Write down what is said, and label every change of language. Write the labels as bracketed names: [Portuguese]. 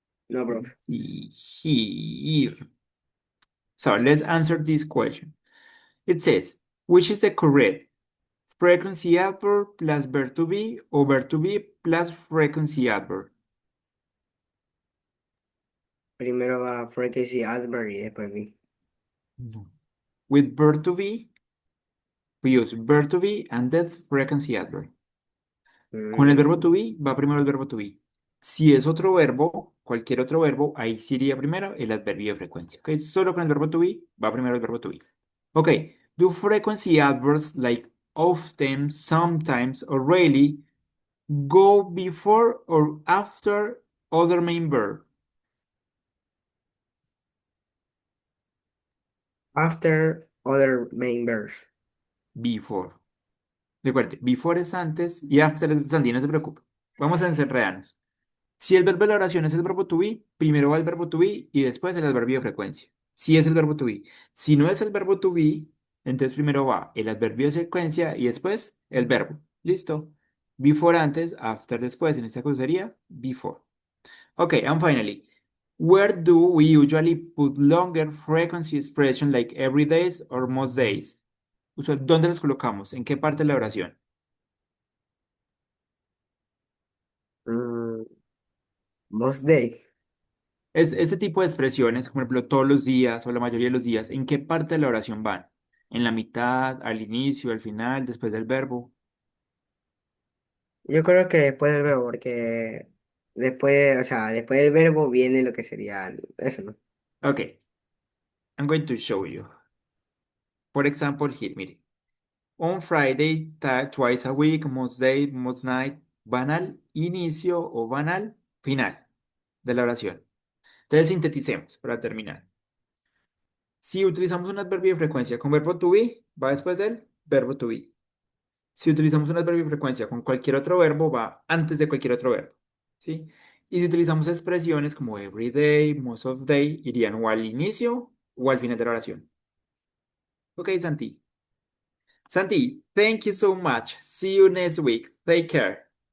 [English] No, bro. Here. So let's answer this question. It says, which is the correct frequency adverb plus verb to be or verb to be plus frequency adverb? [Spanish] Primero va frequency adverb y después vi. No. [English] With verb to be, we use verb to be and that frequency adverb. [Spanish] Con el verbo to be va primero el verbo to be. Si es otro verbo, cualquier otro verbo, ahí sí iría primero el adverbio de frecuencia. ¿Ok? Solo con el verbo to be va primero el verbo to be. Ok. [English] Do frequency adverbs like often, sometimes, or rarely go before or after other main verb? After other main verbs. [Spanish] Before. Recuerde, before es antes y after es antes, no se preocupe. Vamos a desenredarnos. Si el verbo de la oración es el verbo to be, primero va el verbo to be y después el adverbio de frecuencia. Si es el verbo to be. Si no es el verbo to be, entonces primero va el adverbio de secuencia y después el verbo. ¿Listo? Before antes, after después. En este caso sería before. [English] Okay, and finally, where do we usually put longer frequency expression like every days or most days? [Spanish] ¿Dónde los colocamos? ¿En qué parte de la oración? Mm, most day. Es, este tipo de expresiones, por ejemplo, todos los días o la mayoría de los días, ¿en qué parte de la oración van? ¿En la mitad, al inicio, al final, después del verbo? Yo creo que después del verbo, porque después, o sea, después del verbo viene lo que sería eso, ¿no? [English] Ok, I'm going to show you. For example, here, [Spanish] mire. [English] On Friday, twice a week, most day, most night, [Spanish] van al inicio o van al final de la oración. Entonces, sinteticemos para terminar. Si utilizamos un adverbio de frecuencia con verbo to be, va después del verbo to be. Si utilizamos un adverbio de frecuencia con cualquier otro verbo, va antes de cualquier otro verbo, ¿sí? Y si utilizamos expresiones como [English] every day, most of day, [Spanish] irían o al inicio o al final de la oración. Ok, Santi. [English] Santi, thank you so much. See you next week. Take care.